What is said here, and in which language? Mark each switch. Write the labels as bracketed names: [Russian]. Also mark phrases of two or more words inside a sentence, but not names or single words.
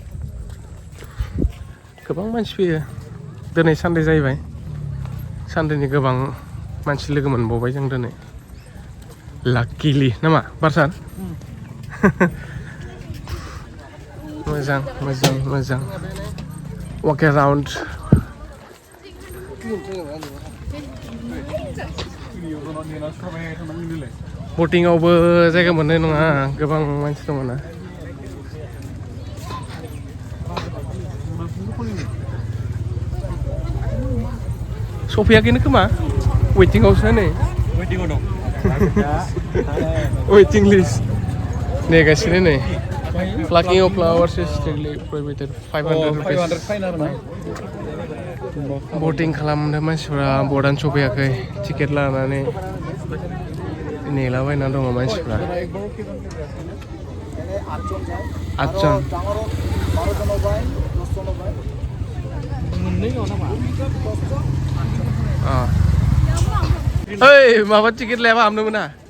[Bodo] गोबां मानसि फैयो दिनै सानडे जाहैबाय सानडेनि गोबां मानसि लोगो मोनबावबाय जों दिनै लाकिलि नामा बारसान मोजां [English] walk around [Bodo] बटिंआवबो जायगा मोननाय नङा गोबां मानसि दङ ना सफैयाखैनो खोमा वेटिंआवसो नै वेटिं लिस्ट नेगासिनो नै [English] plucking of flowers is strictly prohibited 500 rupees [Bodo] boating खालामनो मानसिफ्रा बर्डआनो सफैयाखै टिकेट लानानै नेलाबायना दङ मानसिफ्रा 8 जन ओइ माबा टिकेट लायाबा हाबनो मोना